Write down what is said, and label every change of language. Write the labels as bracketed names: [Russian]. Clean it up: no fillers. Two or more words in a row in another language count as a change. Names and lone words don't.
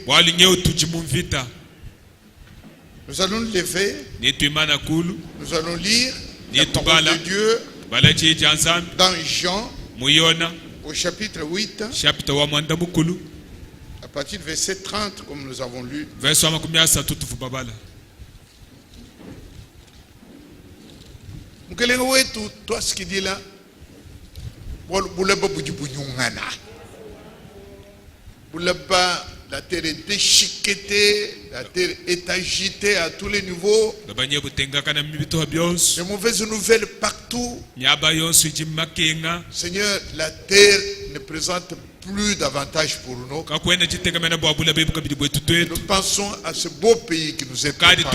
[French] Nous allons lever. Nous allons lire la parole de Dieu dans Jean au chapitre 8. À partir du verset 30, comme nous avons lu. [Luba-Katanga] Mkelenga wetu twasikidila bulaba bujibunyungana. Bulaba, [French] la terre est déchiquetée, la terre est agitée à tous les niveaux. De mauvaises nouvelles partout. Seigneur, la terre ne présente plus d'avantages pour nous. Nous pensons à ce beau pays qui nous est préparé.